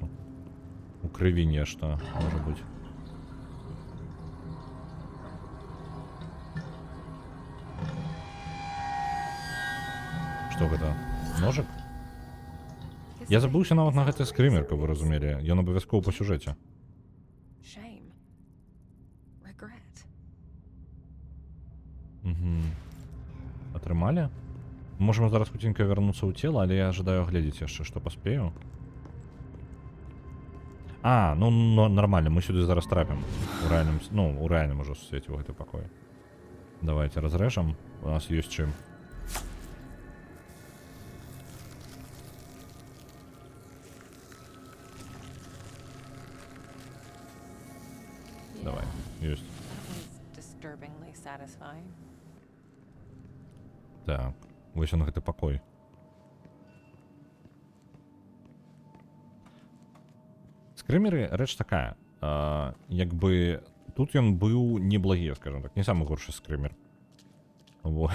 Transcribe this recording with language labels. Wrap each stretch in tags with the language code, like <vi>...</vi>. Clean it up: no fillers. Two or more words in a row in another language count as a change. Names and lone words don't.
<be>У крыві нешта, можа быць. Што гэта? Ножык? Я забыўся нават на гэты скрымер, каб вы разумелі. Ён абавязкова па сюжэце.</be> <en>Shame. Regret.</en> <be>Атрымалі? Можем зараз хутенька вярнуцца ў цела, але я жадаю агледзець яшчэ, што паспею. Ну нормально, мы сюды зараз трапім. У рэальным ужо свеце ў гэты пакой. Давайте разрэжам. У нас ёсць чым. Давай, ёсць.</be> <en>That was disturbingly satisfying.</en> <be>Так, вось он гэты пакой. Скрымеры рэч такая. Як бы тут ён быў неблагі, скажем так, не самы горшы скрымер. Вот.</be>